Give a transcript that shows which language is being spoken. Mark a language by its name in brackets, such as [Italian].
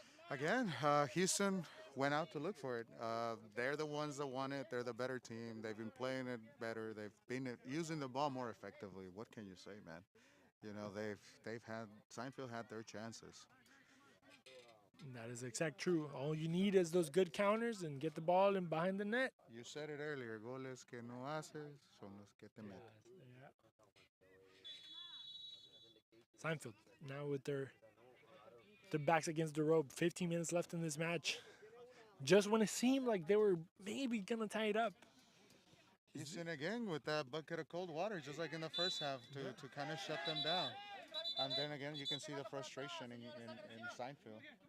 [English] Again, Houston went out to look for it. They're the ones that won it. They're the better team. They've been playing it better. They've been using the ball more effectively. What can you say, man? They've had Seinfeld had their chances. That is exact true. All you need is those good counters and get the ball in behind the net. You said it earlier. [Spanish] Goles que no haces son los que te meten. [English] Seinfeld now with their backs against the rope. 15 minutes left in this match. Just when it seemed like they were maybe going to tie it up. Houston again with that bucket of cold water, just like in the first half, to kind of shut them down. And then again, you can see the frustration in Seinfeld.